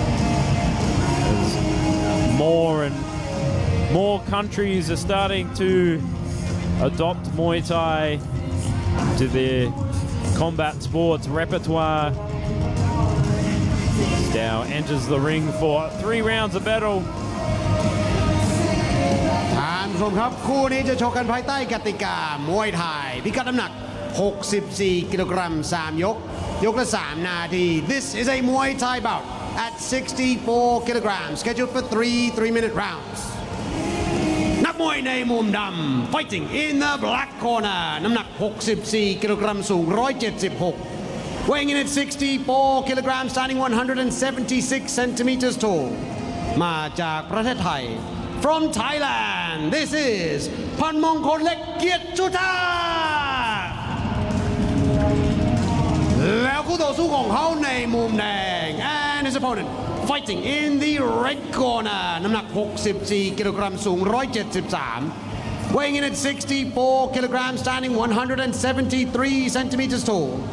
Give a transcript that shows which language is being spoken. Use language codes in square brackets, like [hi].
[en] As more and more countries are starting to adopt Muay Thai to their combat sports repertoire. Dao enters the ring for 3 rounds of battle. [th] ท่านผู้ชมครับคู่นี้จะชกกันภายใต้กติกามวยไทยพิกัดน้ำหนัก 64 กิโลกรัม 3 ยก ยกละ 3 นาที [en] This is a Muay Thai bout at 64 kilograms, scheduled for 3 3-minute rounds. [th] นักมวยในมุมดำ [en] fighting in the black corner [th] น้ำหนัก 64 กิโลกรัม สูง 176. [en] Weighing in at 64 kilograms, standing 176 centimeters tall. [th] มาจากประเทศไทย [en] From Thailand, this is Pan Mongkol Lek Kiet Sutat. [th] แล้วคู่ต่อสู้ของเขาในมุมแดง [en] and his opponent fighting in the red corner [th] น้ำหนัก 64 กิโลกรัม สูง 173. [en] Weighing in at 64 kilograms, standing 173 centimeters tall.